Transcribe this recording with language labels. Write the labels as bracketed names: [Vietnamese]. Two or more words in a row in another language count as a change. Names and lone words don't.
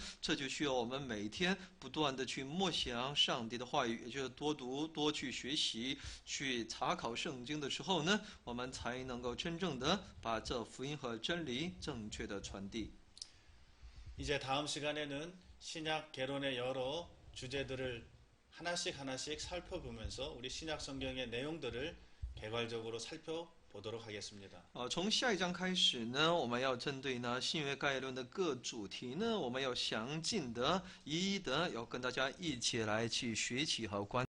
[Chinese] 这就需要我们每天不断的去默想上帝的话语，也就是多读、多去学习、去查考圣经的时候呢，我们才能够真正的把这福音和真理正确的传递。 [Korean] 이제 다음 시간에는 신약 개론의 여러 주제들을 하나씩 하나씩 살펴보면서 우리 신약 성경의 내용들을 개괄적으로 살펴보도록 하겠습니다. [Chinese] 从下一章开始呢，我们要针对呢新约概论的各主题呢，我们要详尽的、一一的要跟大家一起来去学习和观。